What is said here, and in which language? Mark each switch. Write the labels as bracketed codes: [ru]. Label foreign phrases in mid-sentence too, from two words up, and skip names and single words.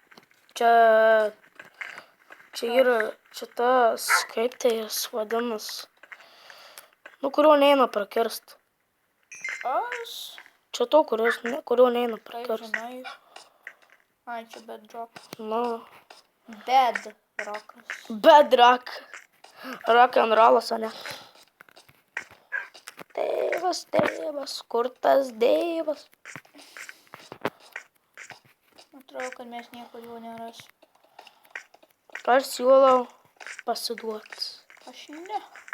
[lt] Čia yra, čia tas, kaip tai jis vadinas. Nu, kurio neina prakirst. Aš. Čia to, kurio neina Kaip prakirst. žinai. Ai, čia bedrock. Nu, Bedrockas. bedrock. [en] Rock and rollas, [lt] o ne? Tėvas, kur tas Dievas? Atrodo, kad mes niekur jau nerasim. Aš siūlau pasiduoti. Aš ne.